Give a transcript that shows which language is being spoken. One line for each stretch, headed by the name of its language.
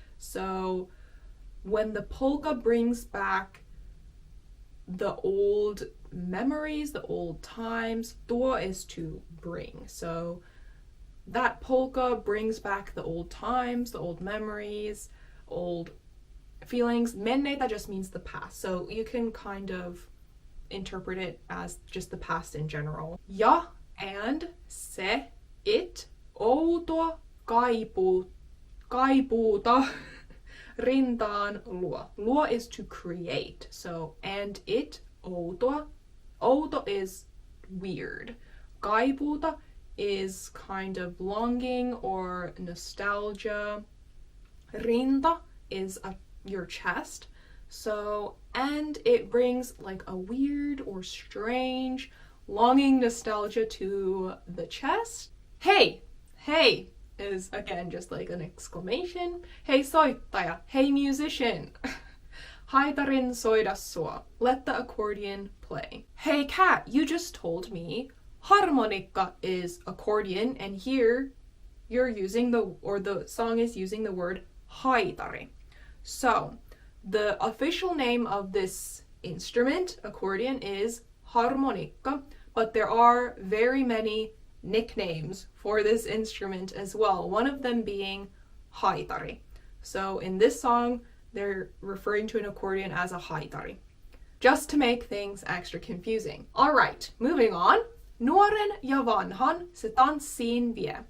English: So when the polka brings back the old memories, the old times, tuo is to bring. So that polka brings back the old times, the old memories, old feelings. Menneitä just means the past. So you can kind of interpret it as just the past in general.
Finnish: Ja, and, se, it, outoa, kaipuuta, rintaan luo.
English: Luo is to create. So, and it, outoa. Outo is weird. Kaipuuta is kind of longing or nostalgia. Rinta is your chest. So, and it brings like a weird or strange longing nostalgia to the chest. Hey is again just like an exclamation.
Finnish: Hei soittaja,
English: hey musician.
Finnish: Haitarin soida sua.
English: Let the accordion play. Hey cat, you just told me harmonikka is accordion, and here you're using the song is using the word haitari. So the official name of this instrument, accordion, is harmonikka, but there are very many nicknames for this instrument as well, one of them being haitari. So in this song, they're referring to an accordion as a haitari, just to make things extra confusing. Alright, moving on.
Finnish: Nuoren ja vanhan se tanssiin vie.